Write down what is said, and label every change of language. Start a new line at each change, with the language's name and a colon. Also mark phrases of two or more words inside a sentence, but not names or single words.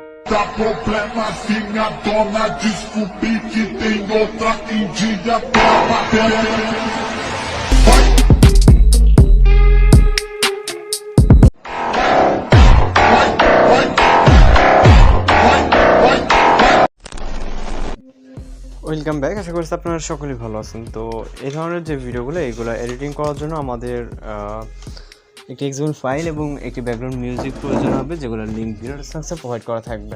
Portuguese: Dá problema se minha dona descobrir que tem outra um dia pra bater.
English: welcome back.
Bangla: আশা করছি আপনারা সকলেই ভালো আছেন। তো এই ধরনের যে ভিডিওগুলো এইগুলো এডিটিং করার জন্য আমাদের একটি
English: XML file
Bangla: এবং একটি
English: background music
Bangla: প্রয়োজন হবে, যেগুলো
English: link video description provide
Bangla: করা থাকবে।